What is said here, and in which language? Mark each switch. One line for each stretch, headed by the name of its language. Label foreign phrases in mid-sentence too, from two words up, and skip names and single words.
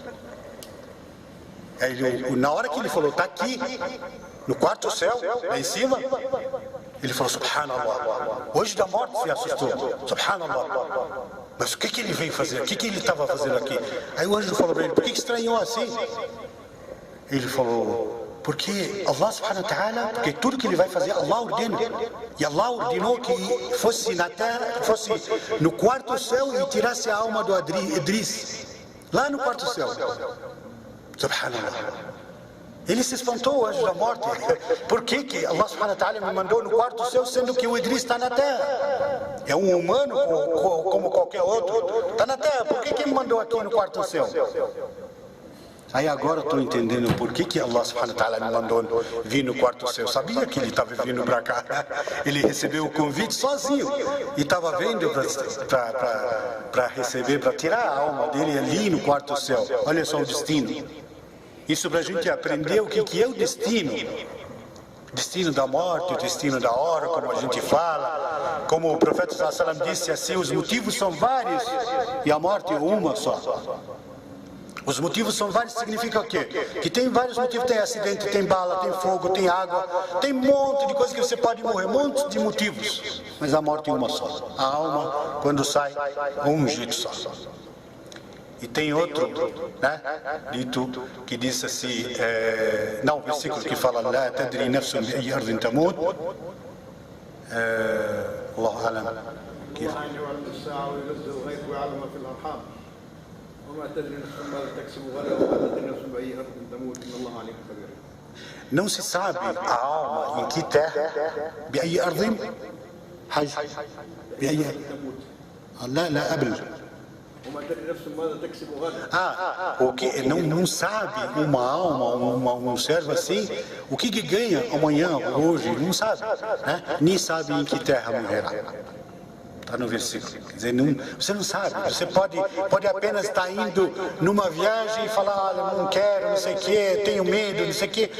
Portuguese: Aí, na hora que ele falou, está aqui, no quarto céu, lá em cima, ele falou, subhanallah. Hoje da morte se assustou. Subhanallah. Mas o que ele veio fazer? O que ele estava fazendo aqui? Aí o anjo falou para ele, por que estranhou assim? Ele falou, porque Allah
Arabic: سبحانه وتعالى,
Portuguese: porque tudo que ele vai fazer, Allah ordena. E Allah ordenou que fosse na terra, fosse no quarto céu e tirasse a alma do Idris. Lá no quarto céu. Subhanallah. Ele se espantou, o anjo da morte. Por que Allah
Arabic: سبحانه وتعالى
Portuguese: me mandou no quarto céu, sendo que o Idris está na terra? É um humano como qualquer outro. Está na terra, por que me mandou aqui no quarto céu? Aí agora eu estou entendendo por que Allah
Arabic: سبحانه وتعالى
Portuguese: me mandou vir no quarto céu. Eu sabia que ele estava vindo para cá. Ele recebeu o convite sozinho. E estava vendo para receber, para tirar a alma dele ali no quarto céu. Olha só o destino. Isso para a gente aprender o que é o destino. Destino da morte, o destino da hora, como a gente fala. Como o profeta
Arabic: صلى الله عليه وسلم
Portuguese: disse assim, os motivos são vários e a morte é uma só. Os motivos são vários, significa o quê? Que tem vários motivos, tem acidente, tem bala, tem fogo, tem água, tem um monte de coisas que você pode morrer, um monte de motivos. Mas a morte é uma só. A alma, quando sai, é um jeito só. E tem outro, né, dito, que diz assim, não, o versículo que fala,
Arabic: لا تدري نفس بأي أرض تموت، الله أعلم.
Portuguese: Não se sabe a alma em que terra, بأي أرض حج بأي لا قبل o que não sabe uma alma, um servo assim, o que ganha amanhã, hoje, não sabe, né? Nem sabe em que terra morrerá. Está no versículo. Quer dizer, você não sabe. Você pode apenas estar indo numa viagem e falar, olha, não quero, não sei o quê, tenho medo, não sei o quê.